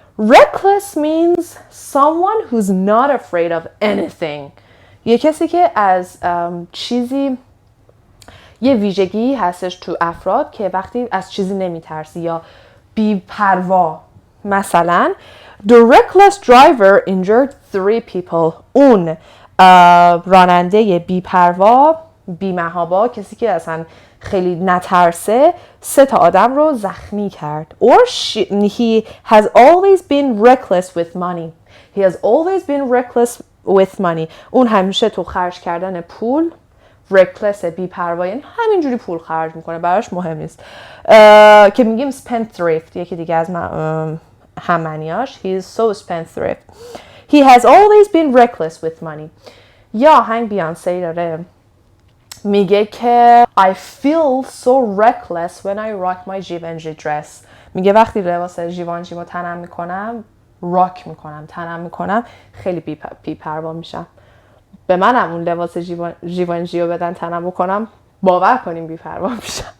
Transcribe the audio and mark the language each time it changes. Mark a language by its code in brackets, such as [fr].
[en] Reckless means someone who's not afraid of anything. [fa] یه کسی که از چیزی، یه ویژگی هستش تو افراد که وقتی از چیزی نمیترسی یا بی پروا. مثلا [en] The reckless driver injured 3 people. [fa] اون راننده بی پروا، بی محابا، کسی که اصلا خیلی نترسه، 3 تا آدم رو زخمی کرد. [en] Or he has always been reckless with money. He has always been reckless with money. [fa] اون همیشه تو خرج کردن پول reckless، بی پروا، یعنی همینجوری پول خرج میکنه، براش مهم نیست. که میگیم spendthrift، یکی دیگه از هم معنیاش. [en] He is so spendthrift. He has always been reckless with money. [fa] یا آهنگ بیانسی داره میگه که [en] I feel so reckless when I rock my Givenchy dress. [fa] میگه وقتی لباس ژیوانژی رو تنم میکنم، راک میکنم، تنم میکنم، خیلی بی پروا میشم. به منم اون لباس ژیوانژی رو بدن تنم بکنم، باور کنیم بی پروا میشم.